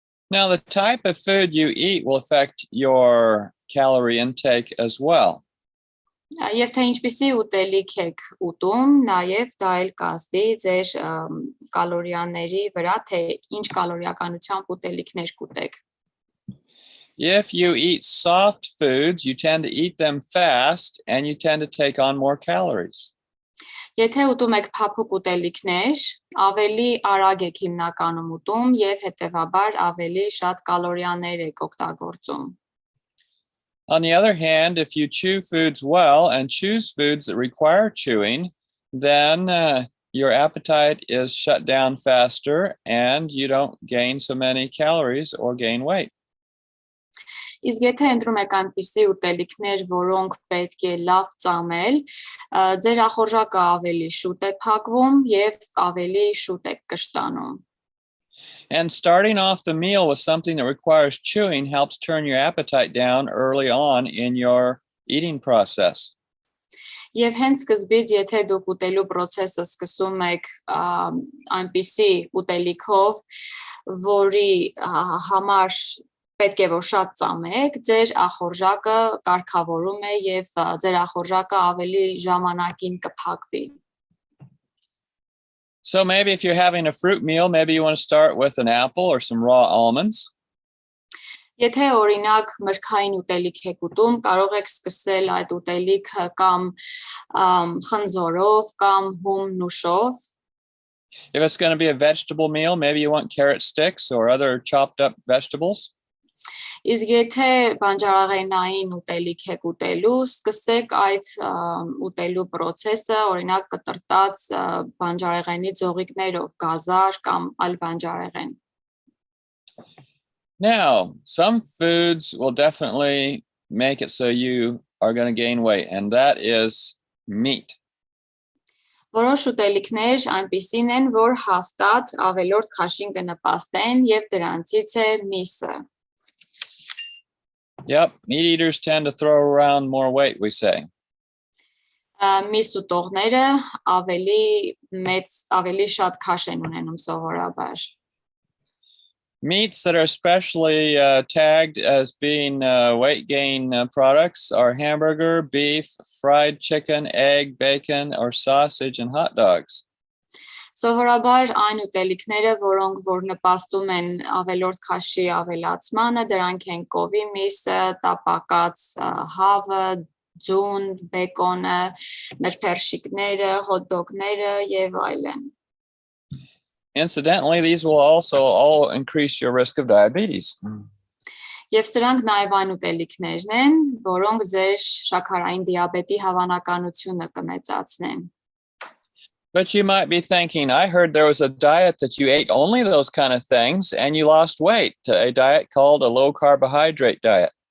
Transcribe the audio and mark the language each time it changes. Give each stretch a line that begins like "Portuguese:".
English: Now, the type of food you eat will affect your calorie intake as well.
Armenian: Եվ թե ինչպիսի ուտելիք եք ուտում, նաև դա էլ կազդի ձեր կալորիաների վրա, թե ինչ կալորիականությամբ ուտելիքներ կուտեք։
English: If you eat soft foods, you tend to eat them fast and you tend to take on more calories.
Armenian: Եթե ուտում եք փափուկ ուտելիքներ, ավելի արագ եք հիմնականում ուտում եւ հետեւաբար ավելի շատ կալորիաներ եք օգտագործում։
English: On the other hand, if you chew foods well and choose foods that require chewing, then your appetite is shut down faster and you don't gain so many calories or gain weight.
Armenian: Իսկ եթե ընտրում եք այնպիսի ուտելիքներ, որոնք պետք է լավ ծամել, ձեր ախորժակը ավելի շուտ է փակվում եւ ավելի շուտ եք կշտանում։
English: And starting off the meal with something that requires chewing helps turn your appetite down early on in your eating process.
Armenian: Եվ հենց սկզբից, եթե դուք ուտելու process-ը սկսում եք այնպիսի ուտելիքով, որի համար պետք է որ շատ ծամեք, ձեր ախորժակը կարգավորում է եւ ձեր ախորժակը ավելի ժամանակին կփակվի.
English: So maybe if you're having a fruit meal, maybe you want to start with an apple or some raw almonds.
Armenian: Եթե օրինակ մրգային ուտելիք եք ուտում, կարող եք սկսել այդ ուտելիքը կամ խնձորով կամ հում նուշով.
English: If it's going to be a vegetable meal, maybe you want carrot sticks or other chopped up vegetables.
Armenian: Իսկ եթե բանջարեղենային ուտելիք եք ուտելու, սկսեք այդ ուտելու process-ը, օրինակ կտրտած բանջարեղենի ձողիկներով, գազար կամ այլ բանջարեղեն.
English: Now, some foods will definitely make it so you are going to gain weight, and that is meat.
Armenian: Որոշ ուտելիքներ այնպիսին են, որ հաստատ ավելորդ քաշին կնպաստեն եւ դրանցից է միսը.
English: Yep, meat eaters tend to throw around more weight, we say.
Armenian: Միս ուտողները ավելի շատ քաշ են ունենում սովորաբար.
English: Meats that are especially tagged as being weight gain products are hamburger, beef, fried chicken, egg, bacon, or sausage and hot dogs.
Armenian: Սովորաբար այն ուտելիքները, որոնք որ նպաստում են ավելորդ քաշի ավելացմանը, դրանք են կովի միսը, տապակած հավը, ձուն, բեկոնը, մրգերշիկները, հոթ-դոգները եւ այլն.
English: Incidentally, these will also all increase your risk of diabetes.
Armenian: Եվ սրանք նաև այն ուտելիքներն են, որոնք ձեր շաքարային դիաբետի հավանականությունը կմեծացնեն.
English: But you might be thinking, I heard there was a diet that you ate only those kind of things and you lost weight, a diet called a low carbohydrate diet.